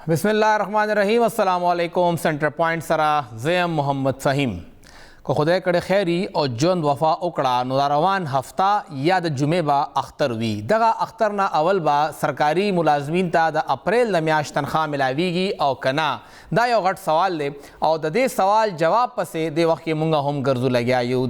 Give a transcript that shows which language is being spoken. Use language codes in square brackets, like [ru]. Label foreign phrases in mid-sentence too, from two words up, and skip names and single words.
[ar] بسم اللہ الرحمن الرحیم. السلام علیکم. [ps] سینٹر پوائنٹ سره زیم محمد فهیم. که خدای کړه خیری او ژوند وفا وکړه نو دا روان هفته یا د جمعې به اختر وي. دغه اختر نه اول به سرکاري ملازمین ته د اپریل د میاشت تنخواه ملاویږي او که نه. دا یو غټ سوال دی او د دې سوال جواب پسې د وخت کې مونږ هم ګرځو لګیا یو.